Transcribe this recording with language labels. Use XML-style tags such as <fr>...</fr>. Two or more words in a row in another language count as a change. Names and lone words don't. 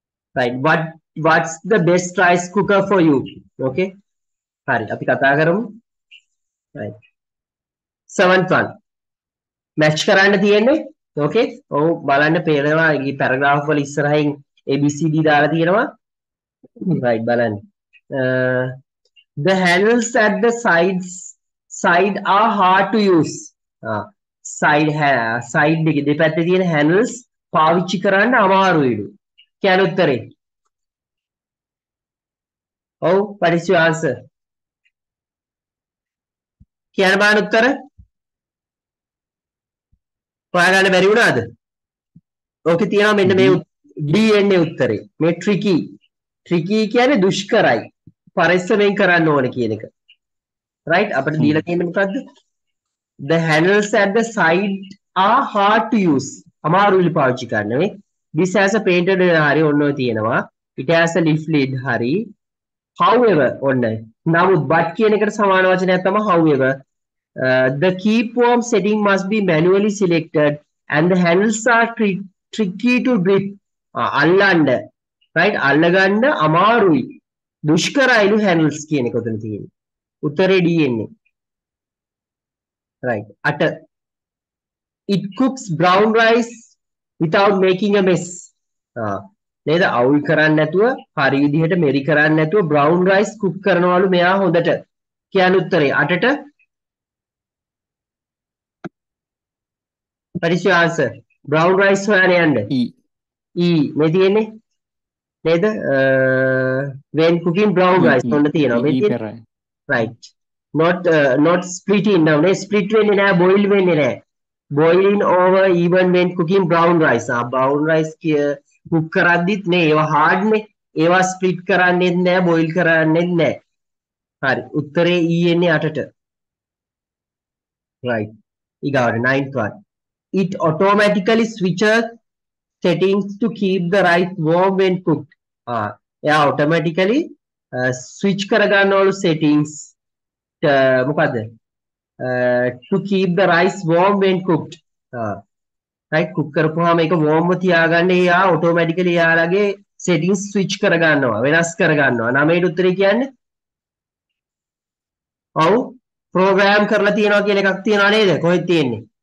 <en>right. What's the best rice cooker for you?</en> <si>Okay. හරි අපි කතා කරමු.</si> <en>right. 7th one.</en> <si>match කරන්න තියෙන්නේ. okay. ඔව් බලන්න පේනවා මේ paragraph වල ඉස්සරහින් ABCD දාලා තියෙනවා. right බලන්න.</si> <en>The handles at the side are hard to use.</en> <si>side එකේ දෙපැත්තේ තියෙන handles පාවිච්චි කරන්න අමාරුයිලු. කියන උත්තරේ. ඔව්</si> <en>what is your answer?</en> <si>කියන්න බාන උත්තර? හොයාගන්න බැරි වුණාද? ඕකේ තියෙනවා මෙන්න මේ D එන්නේ උත්තරේ. මේ tricky. tricky කියන්නේ දුෂ්කරයි. පරිස්සමෙන් කරන්න ඕන කියන එක. right අපිට දීලා තියෙන්නේ මොකද්ද?</si> <en>The handles at the side are hard to use.</en> <si>අමාරුයි පාවිච්චි කරන්න මේ.</si> <en>This has a painted</en> <si>හරි ඔන්න ඔය තියෙනවා.</si> <en>It has a leaf lid හරි. However ඔන්න.</en> <si>නමුත් but කියන එකට සමාන වචනයක් තමයි however.</si> <en>The keep warm setting must be manually selected and the handles are tricky to grip.</en> <si>අල්ලන්න. right අල්ලගන්න අමාරුයි. දුෂ්කරයිලු handles කියන එක උතන තියෙන්නේ. උත්තරේ D එන්නේ.</si> <en>right 8 it cooks brown rice without making a mess</en> <si>නේද අවුල් කරන්නේ නැතුව හරි විදිහට මෙරි කරන්නේ නැතුව</si> <en>brown rice cook</en> <si>කරනවලු මෙයා හොඳට කියන උත්තරේ 8ට</si> <en>what is your answer brown rice</en> <si>හොයන්න යන්න E මේ තියෙන්නේ නේද</si> <en>when cooking brown rice</en> <si>ඔන්න තියෙනවා මේ තියෙන්නේ</si> <en>right not splitting down</en> <si>split වෙන්නේ නැහැ boil වෙන්නේ නැහැ</si> <en>boiling over even when cooking brown rice brown rice cook</en> <si>කරද්දිත් නේ ඒවා hard නේ ඒවා split කරන්නේත් නැහැ boil කරන්නේත් නැහැ හරි උත්තරේ E එන්නේ 8ට</si> <en>right ඊගාවට 9th one it automatically switches settings to keep the rice warm when</en> <si>cooked එයා</si> <en>automatically switch</en> <si>කරගන්නවලු settings මොකද්ද</si> <en>to keep the rice warm when cooked right</en> <si>cook කරපුවාම ඒක warm ව තියාගන්න එයා automatically එයාලගේ</si> <en>settings switch</en> <si>කරගන්නවා වෙනස් කරගන්නවා 9ට උත්තරේ කියන්නේ ඔව් program කරලා තියනවා කියලා එකක් තියනවා නේද කොහෙද තියෙන්නේ</si>